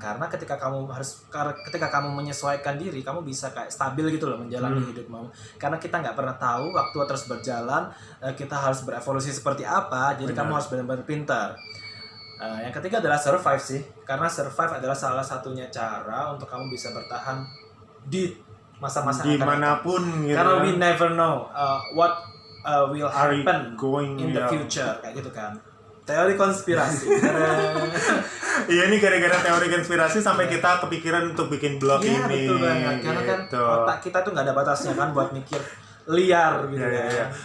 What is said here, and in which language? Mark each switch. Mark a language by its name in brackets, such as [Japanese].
[Indonesian] Karena ketika kamu menyesuaikan diri, kamu bisa kayak stabil gitu loh menjalani hidupmu. Karena kita nggak pernah tahu waktu terus berjalan, kita harus berevolusi seperti apa. Jadi kamu harus benar-benar pintar. Yang ketiga adalah survive sih, karena survive adalah salah satunya cara untuk kamu bisa bertahan di masa-masa dimanapun gitu. Karena [English] we never know what will happen going in the future, [Indonesian] kayak gitu kan. Teori konspirasi. Iya, ini gara-gara teori konspirasi sampai kita kepikiran untuk bikin blog ini. Iya, betul banget. Karena kan otak kita tuh nggak ada batasnya kan buat mikir liar gitu ya.